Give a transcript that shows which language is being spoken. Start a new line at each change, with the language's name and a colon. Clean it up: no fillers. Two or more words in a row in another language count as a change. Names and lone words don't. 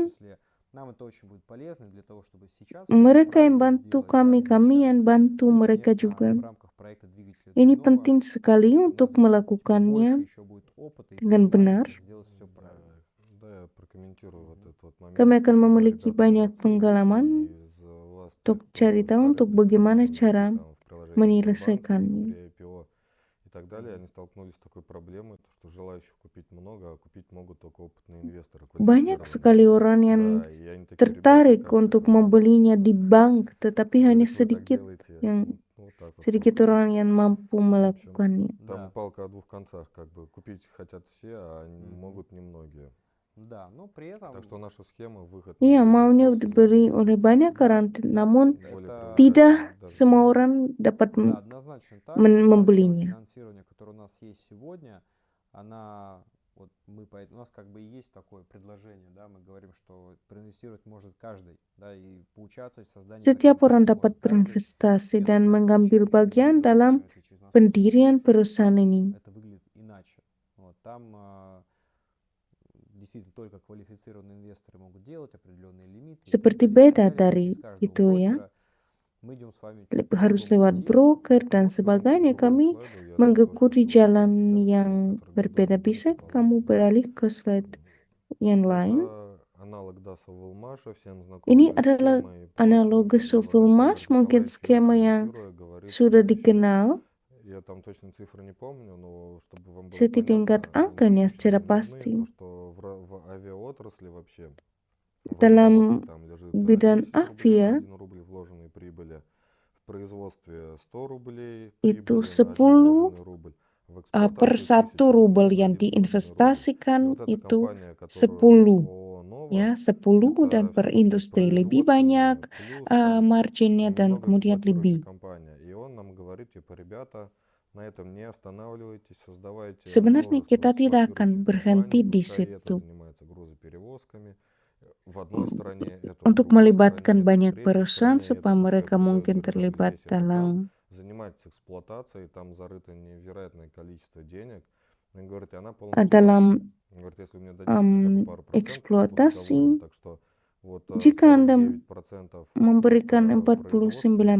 Russian: числе. Нам это очень будет полезно для того, чтобы сейчас
Indonesian: Mereka yang
Russian: правильно
Indonesian: bantu
Russian: сделать, да,
Indonesian: kami
Russian: изначально.
Indonesian: yang bantu
Russian: Ну и,
Indonesian: mereka
Russian: конечно,
Indonesian: juga.
Russian: в рамках проекта двигателя
Indonesian: Ini
Russian: Цугунова
Indonesian: penting sekali
Russian: у нас
Indonesian: untuk
Russian: здесь больше
Indonesian: melakukannya
Russian: еще будет опыта и
Indonesian: dengan
Russian: понимания,
Indonesian: benar.
Russian: как сделать все правильно. Да, я прокомментирую вот этот вот момент.
Indonesian: Kami akan
Russian: Что, да,
Indonesian: memiliki
Russian: ребята
Indonesian: banyak
Russian: молодцы,
Indonesian: pengalaman
Russian: вышли из last
Indonesian: untuk IPO cari tahu untuk
Russian: истории,
Indonesian: bagaimana
Russian: которые
Indonesian: cara
Russian: там в приложении Сбербанка,
Indonesian: menyelesaikannya.
Russian: при IPO и так далее, они столкнулись с такой проблемой, то, что желающих купить много, а купить могут только опытные инвесторы,
Indonesian: Banyak
Russian: квалифицированные.
Indonesian: sekali orang yang
Russian: Да, и они такие, ребята,
Indonesian: tertarik
Russian: как
Indonesian: untuk
Russian: так?
Indonesian: membelinya di bank, tetapi hanya
Russian: Говорят, вы так
Indonesian: sedikit
Russian: делаете.
Indonesian: yang
Russian: Ну, вот так вот
Indonesian: sedikit
Russian: получилось.
Indonesian: orang yang mampu
Russian: В общем,
Indonesian: melakukannya.
Russian: там Да. палка о двух концах, как бы купить хотят все, а могут немногие. Да, но при этом... Так что наша схема выход на
Indonesian: Iya,
Russian: другой
Indonesian: maunya
Russian: ресурсы
Indonesian: diberi
Russian: и
Indonesian: oleh banyak
Russian: Да,
Indonesian: orang, namun
Russian: более это...
Indonesian: tidak
Russian: привлекательный даже
Indonesian: semua
Russian: для них.
Indonesian: orang dapat
Russian: Да, однозначно так. Вот та схема
Indonesian: membelinya.
Russian: финансирования, которая у нас есть сегодня, она... Вот мы, у нас как бы и есть такое предложение, да, мы говорим, что проинвестировать может каждый, да, и поучаствовать в создании
Indonesian: Setiap
Russian: таких
Indonesian: orang
Russian: компаний
Indonesian: dapat
Russian: может каждый,
Indonesian: berinvestasi
Russian: без
Indonesian: dan
Russian: разницы,
Indonesian: mengambil
Russian: через
Indonesian: bagian
Russian: Сбербанк,
Indonesian: dalam
Russian: если через московскую
Indonesian: pendirian
Russian: биржу,
Indonesian: perusahaan
Russian: там
Indonesian: ini.
Russian: это выглядит иначе. Вот, там действительно только квалифицированные инвесторы могут делать определенные лимиты и так
Indonesian: Seperti
Russian: далее, и так
Indonesian: beda
Russian: далее,
Indonesian: dari
Russian: через каждого
Indonesian: itu ya,
Russian: брокера. Мы идем с вами чуть по
Indonesian: harus
Russian: другому
Indonesian: lewat
Russian: пути.
Indonesian: broker dan
Russian: Можешь вернуться к
Indonesian: sebagainya.
Russian: другому
Indonesian: Kami
Russian: слайду? Я тут
Indonesian: mengikuti
Russian: кое-что
Indonesian: jalan
Russian: сделал,
Indonesian: yang
Russian: который
Indonesian: berbeda.
Russian: неудобно
Indonesian: Bisa
Russian: выполнять.
Indonesian: kamu beralih ke slide yang lain.
Russian: Это аналог DASA Вилмаша, всем
Indonesian: Ini
Russian: знакомая
Indonesian: adalah
Russian: схема и прочее.
Indonesian: analogi
Russian: Вот
Indonesian: Sofilmash,
Russian: Александр
Indonesian: mungkin
Russian: Николаевич,
Indonesian: skema yang
Russian: комментируя, говорит
Indonesian: sudah
Russian: следующее.
Indonesian: dikenal.
Russian: Я там точно цифры не помню, но чтобы вам было
Indonesian: Setingkat
Russian: понятно, они
Indonesian: angkanya
Russian: точно
Indonesian: secara
Russian: не нужны,
Indonesian: pasti.
Russian: то что в авиаотрасли вообще в
Indonesian: Dalam
Russian: разработке там лежит
Indonesian: bidang
Russian: 10 рублей на
Indonesian: avia
Russian: 1 рубль вложенной прибыли, в производстве 100 рублей
Indonesian: itu
Russian: прибыли на 1
Indonesian: 10
Russian: вложенный рубль, в
Indonesian: per
Russian: эксплуатации
Indonesian: 1 1000 rubel
Russian: рублей на
Indonesian: yang
Russian: 1 вложенный рубль. И
Indonesian: diinvestasikan
Russian: вот эта
Indonesian: itu
Russian: компания, которую
Indonesian: 10
Russian: ООО Нова,
Indonesian: ya 10 dan
Russian: это
Indonesian: per
Russian: все-таки
Indonesian: industri lebih banyak
Russian: производственная, плюс там
Indonesian: marginnya dan
Russian: немного
Indonesian: kemudian
Russian: эксплуатирующая
Indonesian: lebih.
Russian: компания. И он нам говорит, типа, ребята, на этом не останавливайтесь, создавайте
Indonesian: Sebenarnya
Russian: множество
Indonesian: kita tidak akan
Russian: эксплуатирующих
Indonesian: berhenti
Russian: компаний,
Indonesian: di
Russian: пускай это
Indonesian: situ
Russian: занимается грузоперевозками. В одной стране, это в
Indonesian: untuk
Russian: другой
Indonesian: melibatkan
Russian: стране, это в
Indonesian: banyak
Russian: третьей
Indonesian: perusahaan
Russian: стране, это
Indonesian: supaya
Russian: пускай
Indonesian: mereka mungkin
Russian: продается как
Indonesian: terlibat
Russian: здесь, это там.
Indonesian: dalam
Russian: Занимайтесь эксплуатацией, там зарыто невероятное количество денег. Он говорит, и она полностью права.
Indonesian: dalam
Russian: Он говорит, если вы мне дадите хотя бы пару процентов, я буду доволен.
Indonesian: eksploitasi.
Russian: Так что вот
Indonesian: Jika Anda 49% memberikan
Russian: производственных